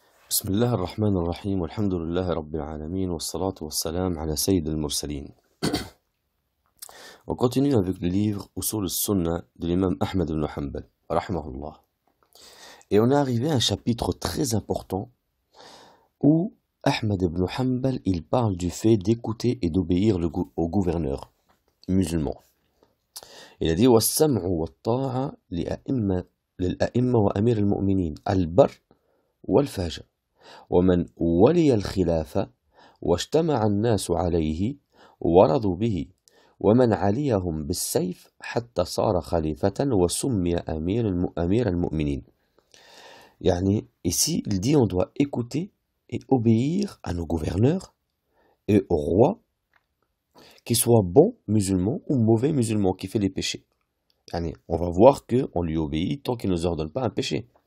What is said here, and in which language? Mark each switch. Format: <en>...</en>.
<ar>بسم الله الرحمن الرحيم والحمد لله رب العالمين والصلاة والسلام على سيد المرسلين.</ar> <fr>On continue avec le livre Usul al-Sunnah de l'imam Ahmed ibn Hanbal, rahimahullah. Et on est arrivé à un chapitre très important où Ahmed ibn Hanbal, il parle du fait d'écouter et d'obéir au gouverneur musulman. Il a dit</fr> <ar>وَالسَّمْعُ وَالطَّاعَ لِلْأَئِمَّةِ وَأَمِيرِ الْمُؤْمِنِينَ الْبَرِّ والفاجر ومن ولي الخلافة واجتمع الناس عليه ورضوا به ومن عليهم بالسيف حتى صار خليفة وسمي أمير المؤمنين.</ar> <fr>يعني ici il dit on doit écouter et obéir à nos gouverneurs et au roi, qu'il soit bon musulman ou mauvais musulman qui fait les péchés. يعني on va voir qu'on lui obéit tant qu'il ne nous ordonne pas un péché.</fr>